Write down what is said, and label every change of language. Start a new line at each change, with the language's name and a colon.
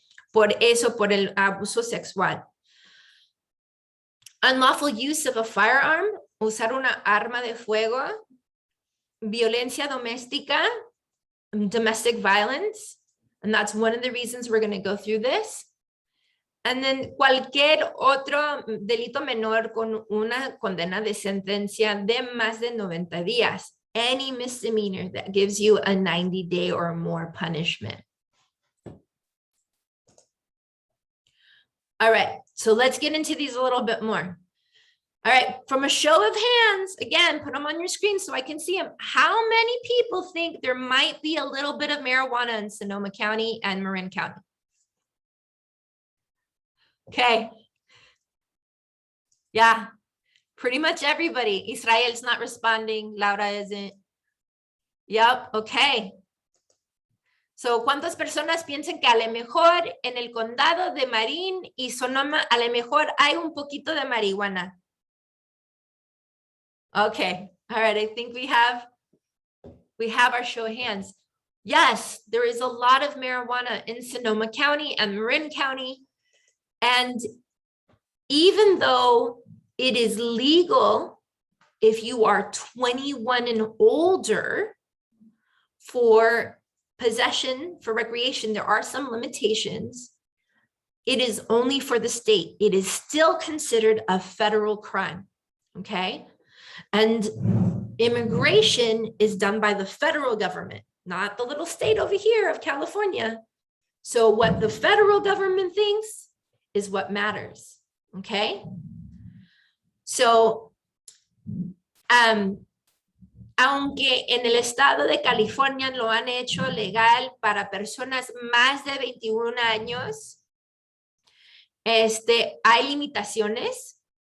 Spanish: Por eso, por el abuso sexual.
English: Unlawful use of a firearm,
Spanish: usar una arma de fuego, violencia doméstica,
English: domestic violence, and that's one of the reasons we're going to go through this. And then
Spanish: cualquier otro delito menor con una condena de sentencia de más de 90 días.
English: Any misdemeanor that gives you a 90-day or more punishment. All right, so let's get into these a little bit more. All right, from a show of hands, again, put them on your screen so I can see them. How many people think there might be a little bit of marijuana in Sonoma County and Marin County? Okay. Yeah, pretty much everybody. Israel's not responding. Laura isn't. Yep, okay.
Spanish: So, ¿cuántas personas piensan que a lo mejor en el condado de Marin y Sonoma a lo mejor hay un poquito de marihuana?
English: Okay, all right, I think we have our show of hands. Yes, there is a lot of marijuana in Sonoma County and Marin County. And even though it is legal if you are 21 and older for possession, for recreation, there are some limitations. It is only for the state. It is still considered a federal crime, okay? And immigration is done by the federal government, not the little state over here of California. So what the federal government thinks is what matters, okay?
Spanish: So, aunque en el estado de California lo han hecho legal para personas más de 21 años, hay limitaciones.